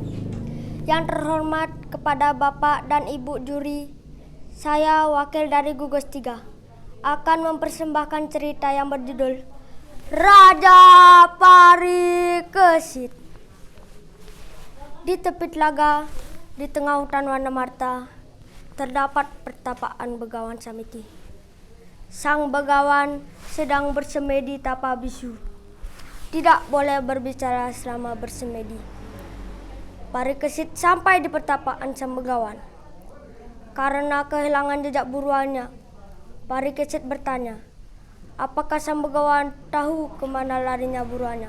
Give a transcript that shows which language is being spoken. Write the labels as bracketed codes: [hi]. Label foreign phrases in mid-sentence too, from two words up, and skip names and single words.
[id] Yang terhormat kepada Bapak dan Ibu juri, saya wakil dari gugus 3 akan mempersembahkan cerita yang berjudul Raja Parikesit. Di tepi telaga, di tengah hutan Wanamarta, terdapat pertapaan Begawan Samiti. Sang Begawan sedang bersemedi tapa bisu. Tidak boleh berbicara selama bersemedi. Parikesit sampai di pertapaan Sang Begawan. Karena kehilangan jejak buruannya, Parikesit bertanya, apakah Sang Begawan tahu kemana larinya buruannya?